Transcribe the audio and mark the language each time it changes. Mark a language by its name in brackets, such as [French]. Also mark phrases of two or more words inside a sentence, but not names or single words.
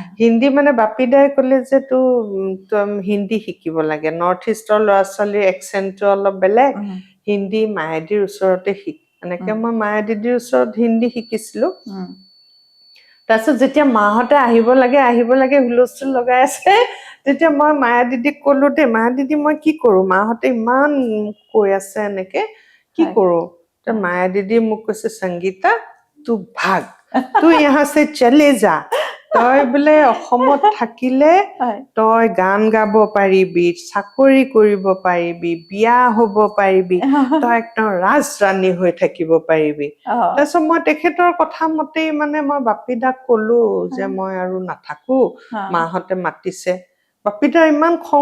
[Assamese] হিন্দী মানে বাপিদাই ক'লে যে তই হিন্দী শিকিব লাগে নৰ্থ ইষ্টৰ ল'ৰা ছোৱালীৰ একচেণ্টটো অলপ বেলেগ হিন্দী মায়াদীৰ ওচৰতে শিক এনেকে মই মায়াদীদিৰ ওচৰত হিন্দী শিকিছিলো তাৰপিছত যেতিয়া মাহঁতে আহিব লাগে হুলস্থুল লগাই আছে তেতিয়া মই মায়া দিদিক ক'লো দেই মায়া দিদি মই কি কৰো মাহঁতে ইমান কৈ আছে এনেকে কি হয়। কৰো মায়া দিদি মোক কৈছে সংগীতা [Hindi] तू भाग तू यहाँ से चले जा [Assamese] তই বোলে অসমত থাকিলে হয়। তই গান গাব পাৰিবি চাকৰি কৰিব পাৰিবি বিয়া হ'ব পাৰিবি তই একদম ৰাজৰাণী হৈ থাকিব পাৰিবি তাৰপিছত মই তেখেতৰ কথা মতেই মানে মই বাপিদাক ক'লো যে মই আৰু নাথাকো মাহঁতে মাতিছে বাপিদাৰ ইমান খং